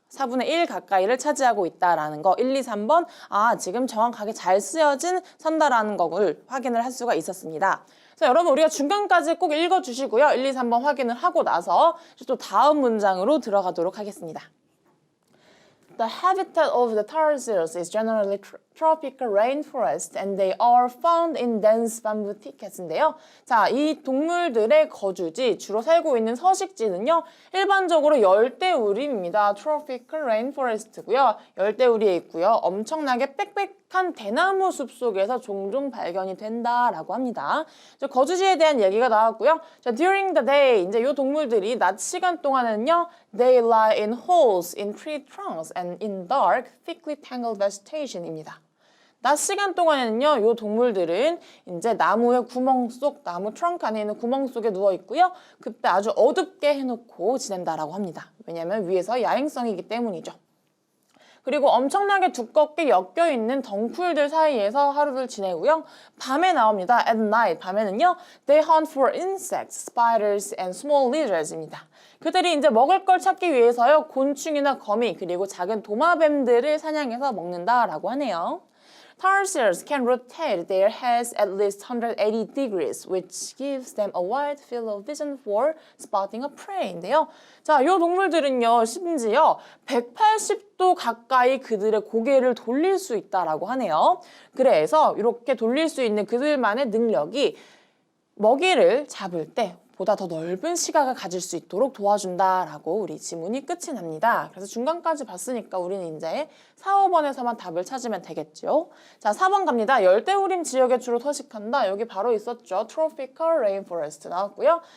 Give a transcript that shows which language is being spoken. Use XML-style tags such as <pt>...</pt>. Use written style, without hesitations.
<ko>4분의 1 가까이를 차지하고 있다라는 거 1, 2, 3번 지금 정확하게 잘 쓰여진 선다라는 것을 확인을 할 수가 있었습니다. 그래서 여러분 우리가 중간까지 꼭 읽어주시고요. 1, 2, 3번 확인을 하고 나서 또 다음 문장으로 들어가도록 하겠습니다.</ko> <en>The habitat of the tarsiers is generally tropical rainforest and they are found in dense bamboo thickets</en> <ko>인데요. 자, 이 동물들의 거주지, 주로 살고 있는 서식지는요, 일반적으로 열대우림입니다.</ko> <en>tropical rainforest</en> <ko>고요. 열대우리에 있고요. 엄청나게 빽빽한 대나무 숲속에서 종종 발견이 된다라고 합니다. 거주지에 대한 얘기가 나왔고요.</ko> <en>자, during the day,</en> <ko>이제 이 동물들이 낮 시간 동안은요,</ko> <en>they lie in holes in tree trunks and in dark, thickly tangled vegetation</en> <ko>입니다. 낮 시간 동안에는요, 이 동물들은 이제 나무의 구멍 속, 나무 트렁크 안에 있는 구멍 속에 누워 있고요. 그때 아주 어둡게 해놓고 지낸다라고 합니다. 왜냐하면 위에서 야행성이기 때문이죠. 그리고 엄청나게 두껍게 엮여있는 덩쿨들 사이에서 하루를 지내고요. 밤에 나옵니다.</ko> <en>At night,</en> <ko>밤에는요,</ko> <en>they hunt for insects, spiders, and small lizards</en> <ko>입니다. 그들이 이제 먹을 걸 찾기 위해서요, 곤충이나 거미, 그리고 작은 도마뱀들을 사냥해서 먹는다라고 하네요.</ko> <en>Tarsiers can rotate their heads at least 180 degrees, which gives them a wide field of vision for spotting a prey</en> <ko>인데요. 자, 이 동물들은요, 심지어 180도 가까이 그들의 고개를 돌릴 수 있다라고 하네요. 그래서 이렇게 돌릴 수 있는 그들만의 능력이 먹이를 잡을 때 보다 더 넓은 시각을 가질 수 있도록 도와준다라고 우리 지문이 끝이 납니다. 그래서 중간까지 봤으니까 우리는 이제 4, 5번에서만 답을 찾으면 되겠죠. 자, 4번 갑니다. 열대우림 지역에 주로 서식한다. 여기 바로 있었죠.</ko> <en>Tropical Rainforest</en> <ko>나왔고요.</ko>